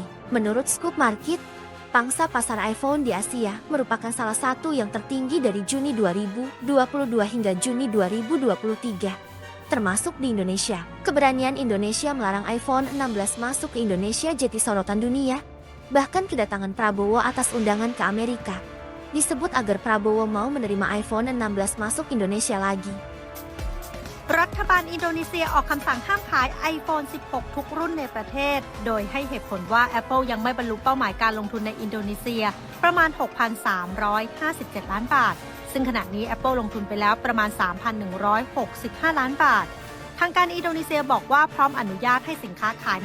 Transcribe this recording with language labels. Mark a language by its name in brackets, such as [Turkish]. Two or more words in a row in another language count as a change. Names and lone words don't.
[Indonesian] Menurut Scoop Market, pangsa pasar iPhone di Asia merupakan salah satu yang tertinggi dari Juni 2022 hingga Juni 2023, termasuk di Indonesia. Keberanian Indonesia melarang iPhone 16 masuk ke Indonesia jadi sorotan dunia. Bahkan kedatangan Prabowo atas undangan ke Amerika disebut agar Prabowo mau menerima iPhone 16 masuk Indonesia lagi. [Thai] รัฐบาลอินโดนีเซียออกคำสั่งห้ามขาย iPhone 16 ทุกรุ่นในประเทศโดยให้เหตุผลว่า Apple ยังไม่บรรลุเป้าหมายการลงทุนในอินโดนีเซียประมาณ 6,357 ล้านบาทซึ่งขณะนี้ Apple ลงทุนไปแล้วประมาณ 3,165 ล้านบาททางการอินโดนีเซียบอกว่าพร้อมอนุญาตให้สินค้าขาย